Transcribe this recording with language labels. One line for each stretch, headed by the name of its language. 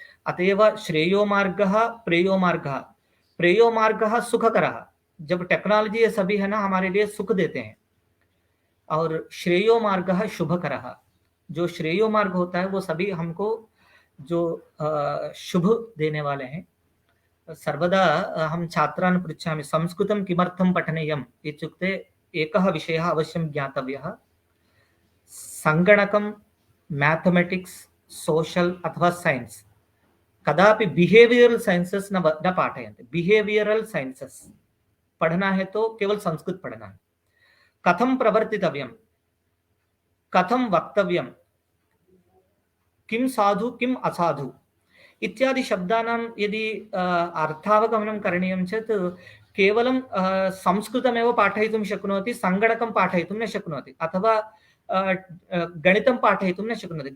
Sanskrit: अतएव श्रेयो मार्गः प्रेयो मार्गः, प्रेयो मार्गः सुखकरः,
Hindi: जब टेक्नोलॉजी ये सभी है ना हमारे लिए सुख देते हैं, और
Sanskrit: श्रेयो मार्गः शुभकरः,
Hindi: जो श्रेयो मार्ग होता है वो सभी हमको जो शुभ देने वाले हैं।
Sanskrit: सर्वदा हम छात्रान् पृच्छामि संस्कृतं किमर्थं पठनीयम् इत्युक्ते एकः विषयः अवश्यं ज्ञातव्यः। संगणकं, मैथमेटिक्स, सोशल अथवा साइंस कदापि बिहेवियरल साइंसेस न पाठयन्ति।
Hindi: बिहेवियरल साइंसेस पढ़ना है तो केवल संस्कृत पढ़ना है।
Sanskrit: कथं प्रवर्तितव्यं, कथं वक्तव्यं, किं साधु किं असाधु इत्यादि शब्दानां यदि अर्थावगमनं करणीयं चेत् केवलं संस्कृतमेव पाठयितुं शक्नोति, सङ्गणकं पाठयितुं न शक्नोति, अथवा गणितं पाठयितुं न शक्नोति।